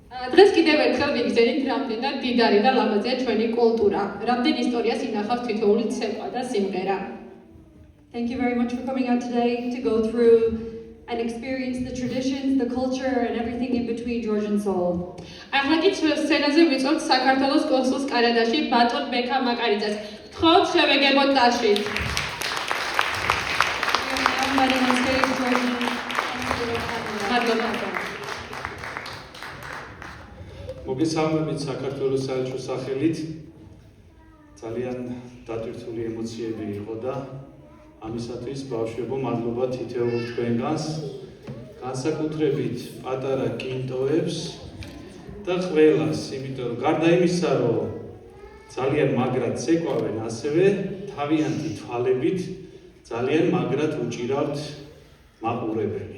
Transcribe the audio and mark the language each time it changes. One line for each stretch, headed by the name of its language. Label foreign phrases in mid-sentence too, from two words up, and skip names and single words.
Georgian: დღეს კიდევ ერთხელ მიგზენით რამდენად დიდარი და ლამაზია ჩვენი კულტურა. რამდენ ისტორიას ინახავს თითოეული ცეკვა და სიმღერა.
English: Thank you very much for coming out today to go through and experience the traditions, the culture, and everything in between Georgian soul.
Georgian: ახლა კი სცენაზე ვიწვევთ საქართველოს კონსულს კანადაში ბატონ ბექა მაკარიძეს. გთხოვთ შევეგებოთ ტაშით.
English: Inviting on stage Georgian.
Georgian: მოგესალმებით საქართველოს საელჩოს სახელით. ძალიან დატვირთული ემოციები იყო და ამისათვის ბავშვებო მადლობა თითოეულ თქვენგანს, განსაკუთრებით პატარა კინტოებს და ყველას, იმიტომ რომ გარდა იმისა, რომ ძალიან მაგრად ცეკვავენ, ასევე თავიანთი თვალებით ძალიან მაგრად უჭირავთ მაყურებელი.